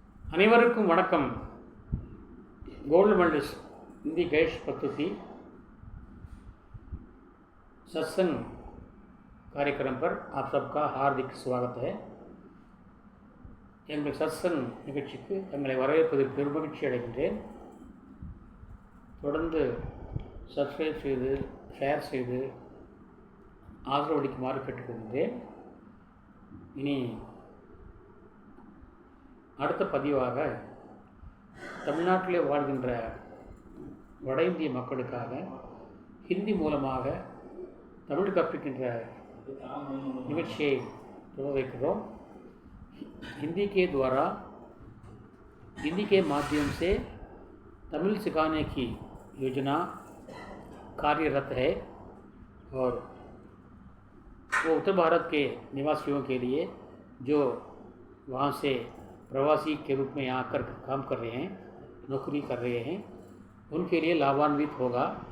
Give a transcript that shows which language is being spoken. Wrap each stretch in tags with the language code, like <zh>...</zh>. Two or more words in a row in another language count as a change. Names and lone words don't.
<ta>அனைவருக்கும் வணக்கம்।</ta> <en>gold medalist</en> <hi>हिंदी गैश पद्धति सत्संग कार्यक्रम पर आप सबका हार्दिक स्वागत है।</hi> <ta>எங்கள் சத்சங் நிகழ்ச்சிக்கு தங்களை வரவேற்பதில் பெருமகிழ்ச்சி அடைகின்றேன். தொடர்ந்து சப்ஸ்கிரைப் செய்து ஷேர் செய்து ஆதரவளிக்குமாறு கேட்டுக்கொள்கிறேன். இனி அடுத்த பதிவாக தமிழ்நாட்டிலே வாழ்கின்ற வட இந்திய மக்களுக்காக ஹிந்தி மூலமாக தமிழ் கற்பிக்கின்ற நிகழ்ச்சியை தொடர வைக்கிறோம்.</ta> <hi>हिंदी के माध्यम से तमिल सिखाने की योजना कार्यरत है और वो उत्तर भारत के निवासियों के लिए जो वहाँ से प्रवासी के रूप में यहाँ आकर काम कर रहे हैं, नौकरी कर रहे हैं, उनके लिए लाभान्वित होगा।</hi>